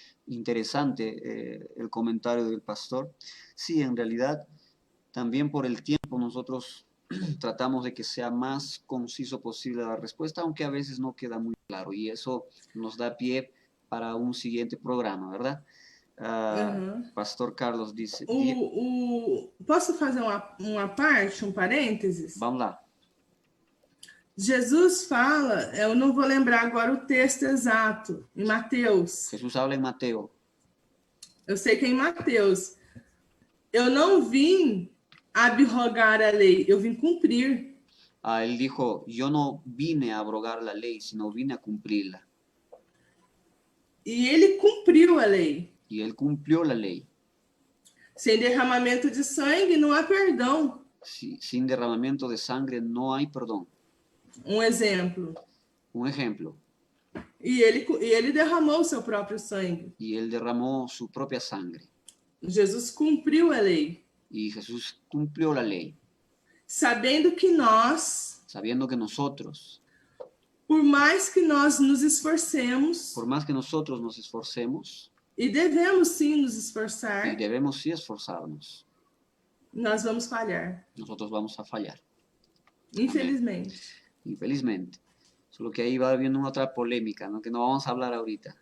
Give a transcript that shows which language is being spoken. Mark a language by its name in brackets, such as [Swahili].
[Spanish] Interesante el comentario del pastor. Sí, en realidad, también por el tiempo nosotros tratamos de que sea más conciso posible la respuesta, aunque a veces no queda muy claro y eso nos da pie para un siguiente programa, ¿verdad? Uhum. Pastor Carlos dice, [Portuguese] Posso fazer uma parte, um parênteses? vamos lá. Jesus fala, eu não vou lembrar agora o texto exato, em Mateus. [Spanish] Jesús habla en Mateo. [Portuguese] Eu sei que é em Mateus. Eu não vim abrogar a lei, eu vim cumprir. [Spanish] Él dijo, yo no vine a abrogar la ley, sino vine a cumplirla. [Portuguese] E ele cumpriu a lei. [Spanish] Y él cumplió la ley. [Portuguese] Sem derramamento de sangue não há perdão. [Spanish] Sin derramamiento de sangre no hay perdón. [Portuguese] Um exemplo. [Spanish] Un ejemplo. [Portuguese] E ele derramou o seu próprio sangue. [Spanish] Y él derramó su propia sangre. [Portuguese] Jesus cumpriu a lei. [Spanish] Y Jesús cumplió la ley. [Portuguese] Sabendo que nós, [Spanish] Sabiendo que nosotros, [Portuguese] por mais que nós nos esforcemos, [Spanish] por más que nosotros nos esforcemos, [Portuguese] e devemos sim nos [Spanish] y [Portuguese] esforçar, [Spanish] debemos sí esforzarnos, [Portuguese] nós vamos falhar. [Spanish] nosotros vamos a fallar. [Portuguese] Infelizmente. [Spanish] Infelizmente. Solo que ahí va habiendo una otra polémica, ¿no? Que no vamos a hablar ahorita.